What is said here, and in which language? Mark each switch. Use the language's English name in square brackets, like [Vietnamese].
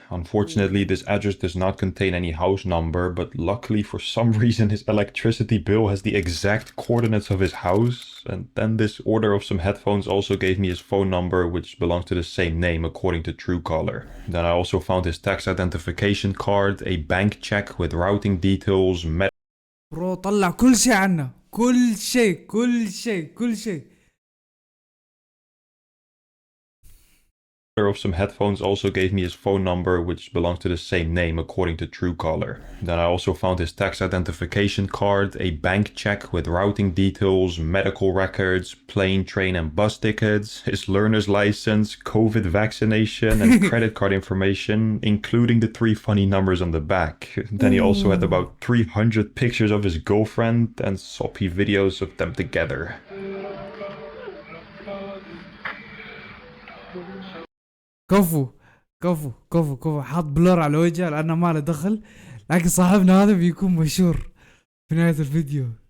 [English] Unfortunately, this address does not contain any house number, but luckily for some reason his electricity bill has the exact coordinates of his house, and then this order of some headphones also gave me his phone number, which belongs to the same name according to Truecaller. Then I also found his tax identification card, a bank check with routing details, [Arabic] برو طلع كل شيء عنه، كل شيء كل شيء كل شيء. [English] of some headphones also gave me his phone number, which belongs to the same name according to Truecaller. Then I also found his tax identification card, a bank check with routing details, medical records, plane, train and bus tickets, his learner's license, COVID vaccination and credit card information, including the 3 funny numbers on the back. Then he also had about 300 pictures of his girlfriend and soppy videos of them together. [Arabic] كفو كفو كفو كفو، حاط بلور على وجهه لانه ما له دخل، لكن صاحبنا هذا بيكون مشهور في نهاية الفيديو.